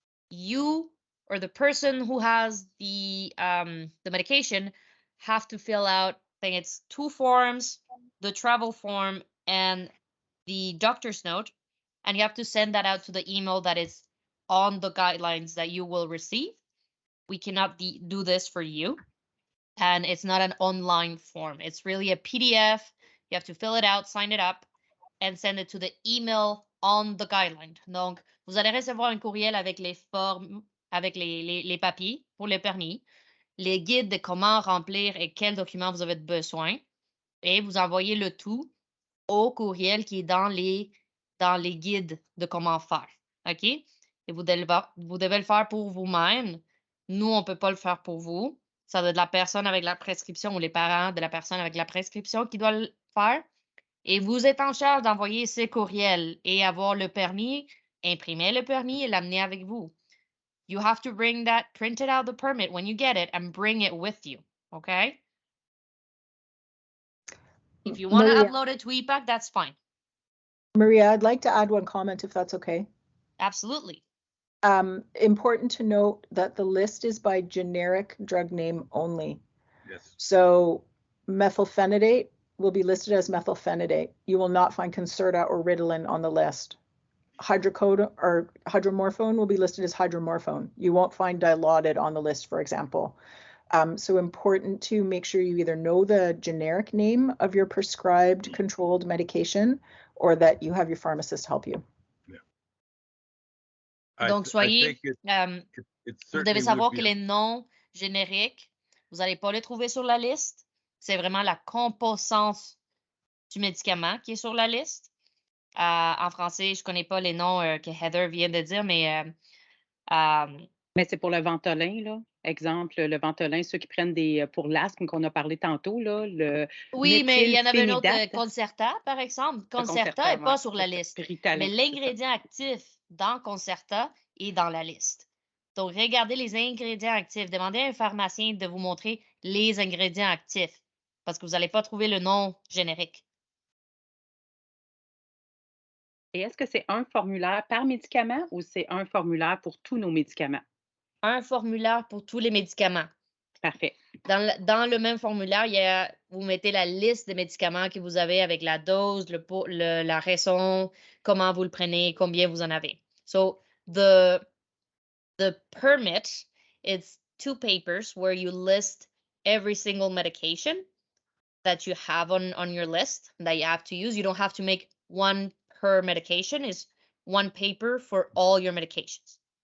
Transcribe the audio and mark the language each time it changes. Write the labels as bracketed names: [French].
[English] You or the person who has the medication have to fill out, I think it's 2 forms, the travel form and the doctor's note, and you have to send that out to the email that is on the guidelines that you will receive. We cannot do this for you, and it's not an online form. It's really a PDF. You have to fill it out, sign it up, and send it to the email on the guideline. Donc, vous allez recevoir un courriel avec les formes, avec les papiers pour le permis, les guides de comment remplir et quels documents vous avez besoin, et vous envoyez le tout au courriel qui est dans les guides de comment faire. OK? Et vous devez le faire pour vous-même. Nous, on ne peut pas le faire pour vous. Ça doit être la personne avec la prescription ou les parents de la personne avec la prescription qui doit le faire. Et vous êtes en charge d'envoyer ces courriels et avoir le permis, imprimer le permis et l'amener avec vous. You have to bring that, print it out the permit when you get it and bring it with you. Okay? If you want to Maria. upload it to EPUB, that's fine. Maria, I'd like to add one comment if that's okay. Absolutely. Important to note that the list is by generic drug name only. Yes. So methylphenidate will be listed as methylphenidate. You will not find Concerta or Ritalin on the list. Hydrocodone or hydromorphone will be listed as hydromorphone. You won't find Dilaudid on the list, for example. So important to make sure you either know the generic name of your prescribed controlled medication or that you have your pharmacist help you. Yeah. [French] Donc, soyez, vous devez savoir que les noms génériques, vous n'allez pas les trouver sur la liste. C'est vraiment la composance du médicament qui est sur la liste. En français, je ne connais pas les noms que Heather vient de dire, mais c'est pour le Ventolin, là. Exemple, le Ventolin, ceux qui prennent pour l'asthme qu'on a parlé tantôt, là, oui, mais il y en avait un autre, méthylphénidate. Concerta, par exemple. Concerta n'est pas sur la liste. Ritalin, mais l'ingrédient actif dans Concerta est dans la liste. Donc, regardez les ingrédients actifs. Demandez à un pharmacien de vous montrer les ingrédients actifs parce que vous n'allez pas trouver le nom générique. Et est-ce que c'est un formulaire par médicament ou c'est un formulaire pour tous nos médicaments? Un formulaire pour tous les médicaments. Parfait. Dans le même formulaire, vous mettez la liste des médicaments que vous avez avec la dose, la raison, comment vous le prenez, combien vous en avez. [English] So, the permit, it's 2 papers where you list every single medication that you have on your list that you have to use. You don't have to make one per medication. It's 1 paper for all your medications.